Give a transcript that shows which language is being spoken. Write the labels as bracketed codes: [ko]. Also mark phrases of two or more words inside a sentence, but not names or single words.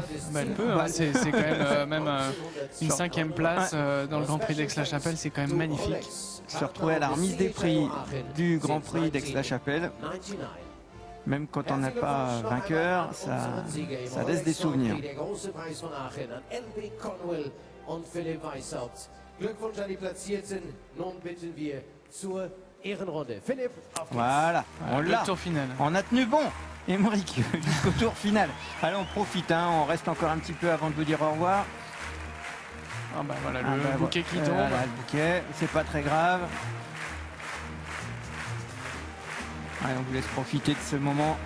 [fr] Bah, elle peut, hein. C'est quand même, une 5e place dans le Grand Prix d'Aix-la-Chapelle, c'est quand même magnifique. Se retrouver à la remise des prix du Grand Prix d'Aix-la-Chapelle. Même quand on n'a pas vainqueur, ça laisse des souvenirs. [de] Und Philipp Weishaupt. Glückwunsch an die Platzierten. Nun bitten wir zur Ehrenrunde. Philipp, auf geht's. [fr] Voilà, on Le l'a. tour final. On a tenu bon, Émeric, jusqu'au tour final. Allez, on profite, hein, on reste encore un petit peu avant de vous dire au revoir. Ah bah voilà, Ah le bah, bouquet qui voilà, tombe. le bouquet, c'est pas très grave. Allez, on vous laisse profiter de ce moment.